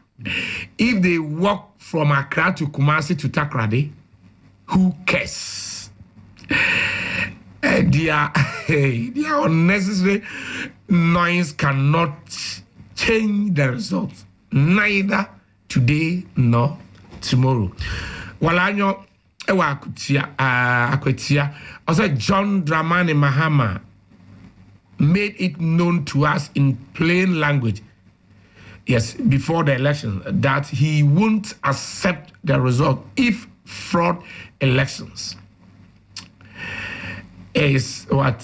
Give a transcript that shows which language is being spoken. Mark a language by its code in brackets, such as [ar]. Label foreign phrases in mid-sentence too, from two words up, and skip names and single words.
[en] If they walk from Accra to Kumasi to Takrade, who cares? Their unnecessary noise cannot change the results, neither today nor tomorrow. [ee] Walanyo ewa akutia. [en] Also, John Dramani Mahama made it known to us in plain language, yes, before the election, that he won't accept the result if fraud elections is what?